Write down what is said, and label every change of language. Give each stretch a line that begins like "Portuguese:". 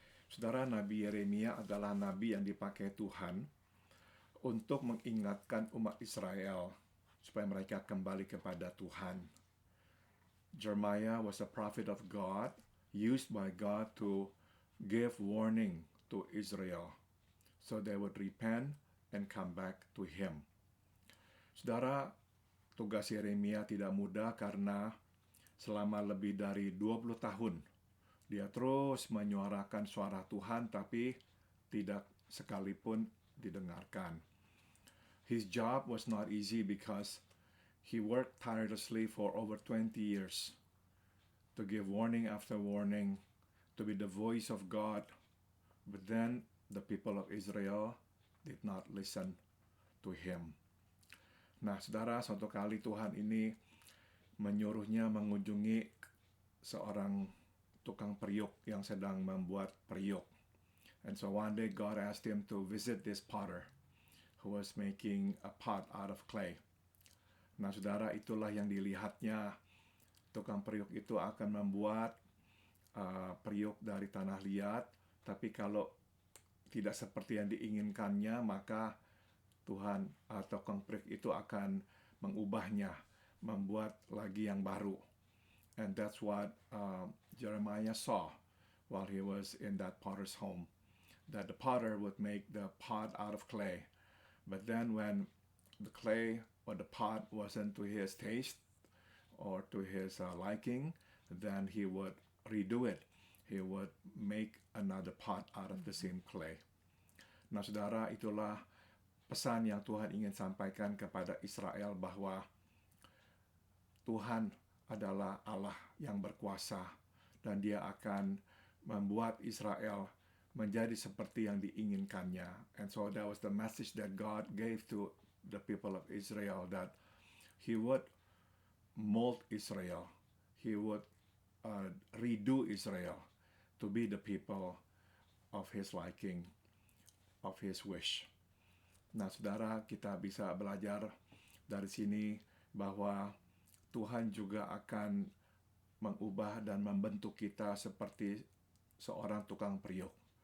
Indonesian: Saudara, Nabi Yeremia adalah nabi yang dipakai Tuhan untuk mengingatkan umat Israel supaya mereka kembali kepada Tuhan.
English: Jeremiah was a prophet of God, used by God to give warning to Israel so they would repent and come back to Him.
Indonesian: Saudara, tugas Yeremia tidak mudah karena selama lebih dari 20 tahun dia terus menyuarakan suara Tuhan tapi tidak sekalipun didengarkan.
English: His job was not easy because he worked tirelessly for over 20 years to give warning after warning, to be the voice of God. But then the people of Israel did not listen to him.
Indonesian: Nah, saudara, suatu kali Tuhan ini menyuruhnya mengunjungi seorang tukang periuk yang sedang membuat periuk.
English: And so one day God asked him to visit this potter who was making a pot out of clay.
Indonesian: Nah, saudara, itulah yang dilihatnya. Tukang periuk itu akan membuat periuk dari tanah liat, tapi kalau tidak seperti yang diinginkannya, maka Tuhan atau tukang periuk itu akan mengubahnya, membuat lagi yang baru.
English: And that's what Jeremiah saw while he was in that potter's home, that the potter would make the pot out of clay. But then when the clay or the pot wasn't to his taste, or to his liking, then he would redo it. He would make another pot out of the same clay.
Indonesian: Nah, saudara, itulah pesan yang Tuhan ingin sampaikan kepada Israel bahwa Tuhan adalah Allah yang berkuasa dan dia akan membuat Israel menjadi seperti yang diinginkannya.
English: And so that was the message that God gave to the people of Israel, that he would mold Israel. He would redo Israel to be the people of his liking, of his wish.
Indonesian: Nah, saudara, kita bisa belajar dari sini bahwa Tuhan juga akan mengubah dan membentuk kita seperti seorang tukang periuk.